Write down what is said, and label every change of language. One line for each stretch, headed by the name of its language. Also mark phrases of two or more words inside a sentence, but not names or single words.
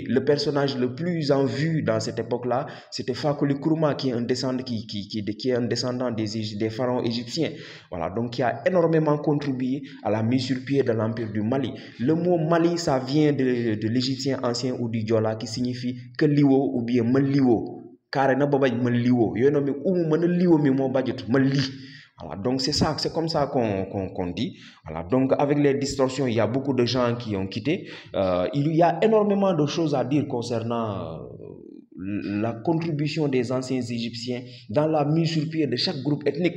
French: Le personnage le plus en vue dans cette époque-là, c'était Fakoli Kourouma, qui est un descendant, qui est un descendant des pharaons égyptiens. Voilà, donc qui a énormément contribué à la mise sur pied de l'Empire du Mali. Le mot Mali, ça vient de l'égyptien ancien ou du Diola, qui signifie que liwo ou bien meliwo.
Jola-Fonyi: Car na babay ma liwo yono mi umu mana liwo mi mo badjut ma li.
French: Voilà, donc c'est comme ça qu'on dit. Voilà, donc avec les distorsions, il y a beaucoup de gens qui ont quitté. Il y a énormément de choses à dire concernant la contribution des anciens Égyptiens dans la mise sur pied de chaque groupe ethnique.